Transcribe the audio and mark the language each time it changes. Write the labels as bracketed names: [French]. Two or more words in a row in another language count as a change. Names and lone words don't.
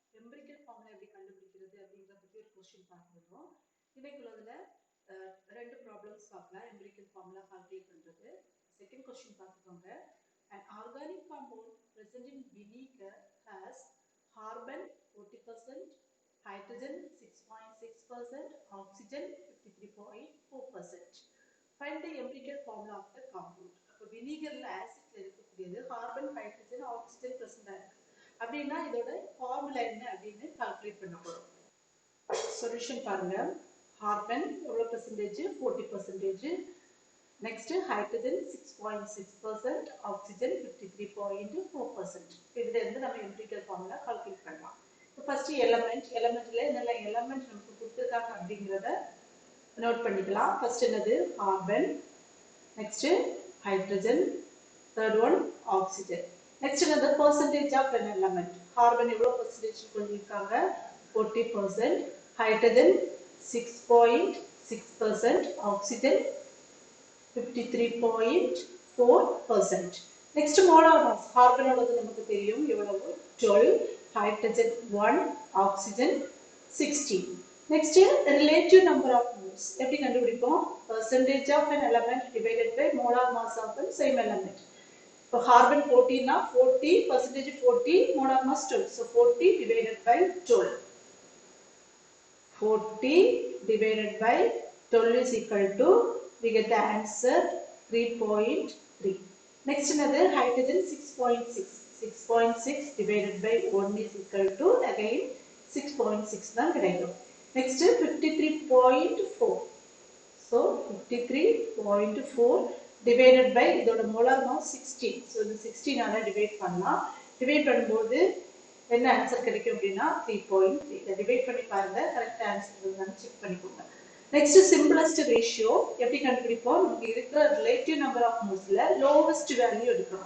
[English] empirical formula [Tamil] எப்படி கண்டுபிடிக்கிறது அப்படிங்கற பத்தி ஒரு क्वेश्चन பார்க்கிறோம். இன்னைக்குள்ளதுல ரெண்டு ப்ராப்ளம்ஸ் பார்க்கலாம். [English] empirical formula calculate [Tamil] பண்றது. [English] second question [Tamil] பார்த்துக்கோங்க. [English] An organic compound present in vinegar has carbon 40%, hydrogen 6.6%, oxygen 53.4%. Find the empirical formula of the compound. [Tamil] அப்ப வினிகர்ல ஆசிட்ல இருக்கக்கூடியது கார்பன், ஹைட்ரஜன், ஆக்சிஜன் பிரசன்ட் இருக்கு. அப்படினா இதோட ஃபார்முலா என்ன அப்படினு கால்குலேட் பண்ண போறோம். சொல்யூஷன் பாருங்க. கார்பன் எவ்வளவு percentage? 40%. நெக்ஸ்ட் ஹைட்ரஜன் 6.6%, ஆக்சிஜன் 53.4%. இதுல இருந்து நம்ம [English] empirical formula calculate [Tamil] பண்ணலாம். இப்போ [English] first element [Tamil] என்னென்ன எலிமெண்ட் நமக்கு கொடுத்திருக்காங்க அப்படிங்கறத நோட் பண்ணிக்கலாம். ஃபர்ஸ்ட் என்னது? [English] carbon, next hydrogen, third one oxygen. Next another percentage of an element. [Tamil] Carbon எவ்வளவு percentage சொல்லிருக்காங்க? 40%, [English] hydrogen 6.6%, oxygen 53.4%. Next molar mass. Carbon ஓடது [Tamil] நமக்கு தெரியும் எவ்வளவு? [English] 12, hydrogen 1, oxygen 16. Next relative number of moles. [Tamil] எப்படி கண்டுபிடிப்போம்? [English] Percentage of an element divided by molar mass of the same element. So carbon 14 na 40%, 40, molar mass 12. So 40 divided by 12. 40 divided by 12 is equal to, we get the answer 3.3. Next another hydrogen 6.6. 6.6 divided by 1 is equal to again 6.6 [Tamil] தான் கிடைக்கும். [English] Next 53.4. So 53.4 divided by இதோட molar mass 16. So இந்த [Tamil] 16 ஆல டிவைட் பண்ணலாம். டிவைட் பண்ணும்போது என்ன ஆன்சர் கிடைக்கும் அப்படினா 3.3. இத டிவைட் பண்ணி பாருங்க, [English] correct answer [Tamil] வருதான்னு செக் பண்ணிக்கோங்க. [English] next simplest ratio [Tamil] எப்படி கண்டுபிடிப்போம்? நமக்கு இருக்கிற [English] relative number of moles lowest value [Tamil] எடுக்கணும்.